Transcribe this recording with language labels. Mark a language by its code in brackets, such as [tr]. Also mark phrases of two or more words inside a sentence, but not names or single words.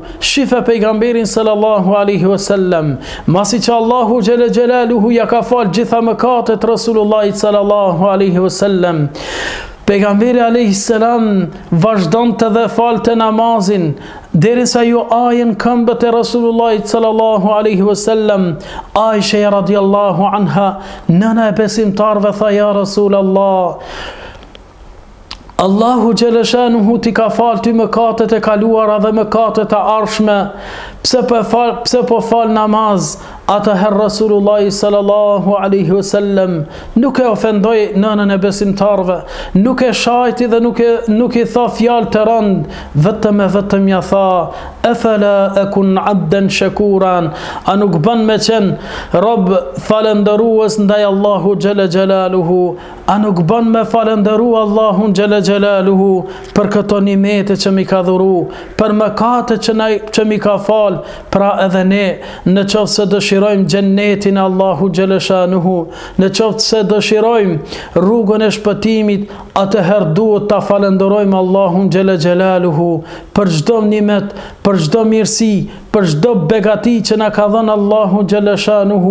[sq] Shife pejgamberin [ar] صلى الله عليه وسلم, [sq] masi që Allahu [ar] جل جلاله [sq] ja ka fal gjitha mëkatet Rasulullahit [ar] صلى الله عليه وسلم, [sq] pejgamberi [ar] عليه السلام [sq] vazhdonte dhe falte namazin, derisa ju ajën këmbët e Rasulullahit [ar] صلى الله عليه وسلم. [sq] Aisha [ar] رضي الله عنها, [sq] nëna e besimtarve, tha: [ar] "يا رسول الله, [sq] Allahu Gjeleshanuhu ti ka falë ty mëkatet e kaluara dhe mëkatet e ardhshme, pse po fal namaz? Atëherë Rasulullah [ar] صلى الله عليه وسلم [sq] nuk e ofendoi nënën e besimtarve, nuk e shajti dhe nuk i tha fjalë të rëndë, vetëm ja tha: [ar] "أفلا أكون عبدا شكورا", [sq] a nuk bën me qenë rob falëndërues ndaj Allahu [ar] جل جلاله, [sq] a nuk bën me falëndëru Allahun [ar] جل جلاله [sq] për këto nimete që mi ka dhuru, për mëkatet që mi ka fal. Pra edhe ne, në qoftë se dëshirojmë gjennetin Allahu Gjeleshanuhu, në qoftë se dëshirojmë rrugën e shpëtimit, atëherë duhet ta falenderojmë Allahun Gjeleshanuhu për çdo nimet, për çdo mirësi, për çdo begati që na ka dhënë Allahu Gjeleshanuhu.